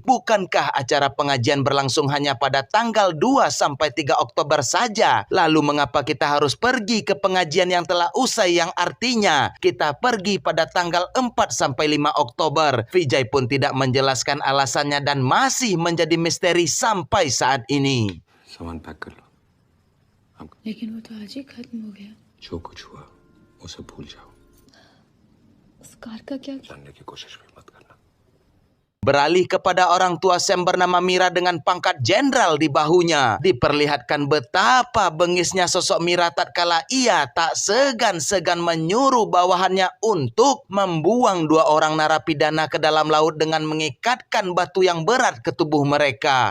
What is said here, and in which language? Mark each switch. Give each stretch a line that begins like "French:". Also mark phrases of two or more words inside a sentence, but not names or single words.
Indonesian: Bukankah acara pengajian berlangsung hanya pada tanggal 2 sampai 3 Oktober saja? Lalu mengapa kita harus pergi ke pengajian yang telah usai, yang artinya kita pergi pada tanggal 4 sampai 5 Oktober? Vijay pun tidak menjelaskan alasannya dan masih menjadi misteri sampai saat ini.
Hindi: सामान पैक कर लो। लेकिन वो तो आज ही खत्म हो गया। जो कुछ हुआ उसे भूल जाओ। उस कार का क्या? जानने की कोशिश भी मत करना।
Indonesian: Beralih kepada orang tua Sam bernama Mira dengan pangkat jenderal di bahunya. Diperlihatkan betapa bengisnya sosok Mira tatkala ia tak segan-segan menyuruh bawahannya untuk membuang 2 orang narapidana ke dalam laut dengan mengikatkan batu yang berat ke tubuh mereka.